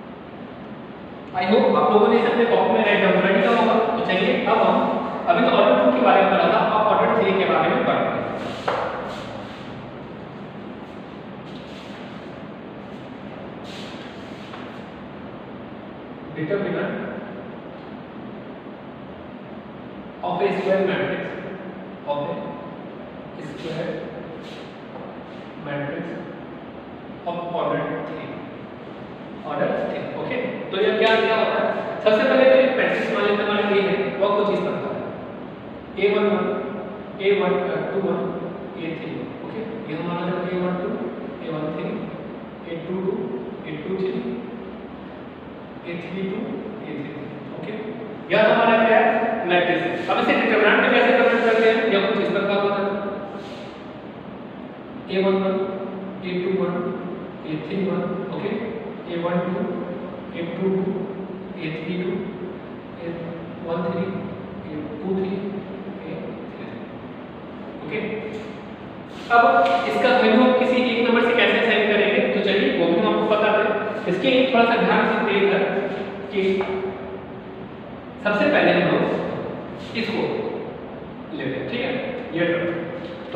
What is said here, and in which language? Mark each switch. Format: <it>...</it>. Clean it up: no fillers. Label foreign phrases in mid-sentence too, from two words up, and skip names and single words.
<en>I hope</en> <hi>आप लोगों ने इसे अपने कॉपी में</hi> <en>write down</en> <hi>कर लिया होगा। तो चलिए अब हम अभी तो ऑर्डर 2 की के बारे में पढ़ा था, अब ऑर्डर 3 के बारे में पढ़ते हैं।</hi> <en>डिटरमिनेंट of a square matrix of a square matrix of order 3 ओके।</en> <hi>तो ये क्या क्या होता है, सबसे पहले तो एक मैट्रिक्स मान लेते हैं हमारा A है, वो कुछ इस तरह है A11 A21 A31 ओके। ये हमारा जो A12 A13 A22 A23 A32 A33 ओके। यह हमारा क्या है मैट्रिक्स। अब इसे डिटरमिनेंट में कैसे कन्वर्ट करते हैं, यह कुछ इस प्रकार होता है A11 A21 A31 ओके, A12 A22 A32 A13 A23 A33 ओके। अब इसका वैल्यू हम किसी एक नंबर से कैसे असाइन करेंगे, तो चलिए वो भी हम आपको बता दें। इसके लिए थोड़ा सा ध्यान से देखिएगा कि सबसे पहले हम लोग इसको लेते हैं, ठीक है, ये टर्म।</hi>